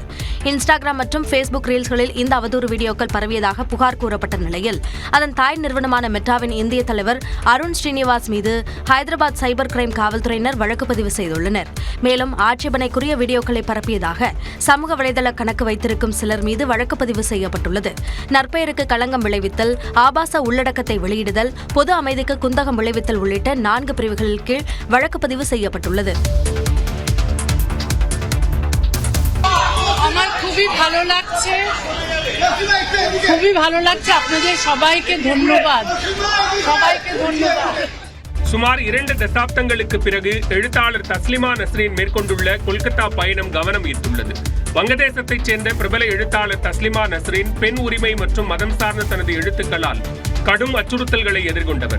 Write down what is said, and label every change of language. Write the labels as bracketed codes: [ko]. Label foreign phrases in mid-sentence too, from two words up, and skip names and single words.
[ta] இன்ஸ்டாகிராம் மற்றும் ஃபேஸ்புக் ரீல்ஸ்களில் இந்த அவதூறு வீடியோக்கள் பரவியதாக புகார் கூறப்பட்ட நிலையில் அதன் தாய் நிறுவனமான மெட்டாவின் இந்திய தலைவர் அருண் ஸ்ரீனிவாஸ் மீது ஹைதராபாத் சைபர் கிரைம் காவல்துறையினர் வழக்கு பதிவு செய்துள்ளனர். மேலும் ஆட்சேபனைக்குரிய வீடியோக்களை பரப்பியதாக சமூக வலைதள கணக்கு வைத்திருக்கும் சிலர் மீது வழக்கு பதிவு செய்யப்பட்டுள்ளது. நற்பெயருக்கு களங்கம் விளைவித்தல், ஆபாச உள்ளடக்கத்தை வெளியிடுதல், பொது அமைதிக்கு குந்தகம் விளைவித்தல் உள்ளிட்ட 4 பிரிவுகளின் கீழ் வழக்கு பதிவு செய்யப்பட்டுள்ளது. [bn] আমার খুবই ভালো লাগছে আপনাদের সবাইকে ধন্যবাদ. [ta] சுமார் 2 தசாப்தங்களுக்கு பிறகு எழுத்தாளர் தஸ்லிமா நஸ்ரீன் மேற்கொண்டுள்ள கொல்கத்தா பயணம் கவனம் ஈர்த்துள்ளது. வங்கதேசத்தைச் சேர்ந்த பிரபல எழுத்தாளர் தஸ்லிமா நஸ்ரீன் பெண் உரிமை மற்றும் மதம் சார்ந்த தனது எழுத்துக்களால் கடும் அச்சுறுத்தல்களை எதிர்கொண்டவர்.